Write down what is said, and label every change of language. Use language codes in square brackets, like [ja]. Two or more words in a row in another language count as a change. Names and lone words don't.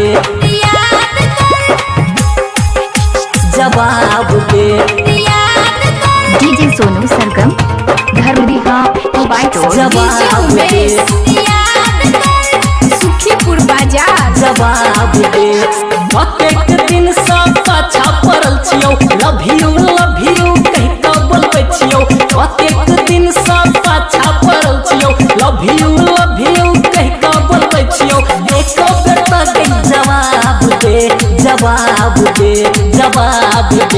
[mai] याद कर, जवाब दे। याद कर, डीजे सोनू सरगम धर्मदीहा मोबाइल टोल। जवाब दे, याद कर, सुखीपुर बाजार। जवाब दे। कतेक दिन से पाछा पड़ल छियौ, [en] love you [mai] कहि कऽ बोलबै छियौ। कतेक दिन से पाछा पड़ल छियौ, [en] love you [mai] कहि कऽ बोलबै छियौ। एको बेर तक जवाब दे, जवाब दे, जवाब दे।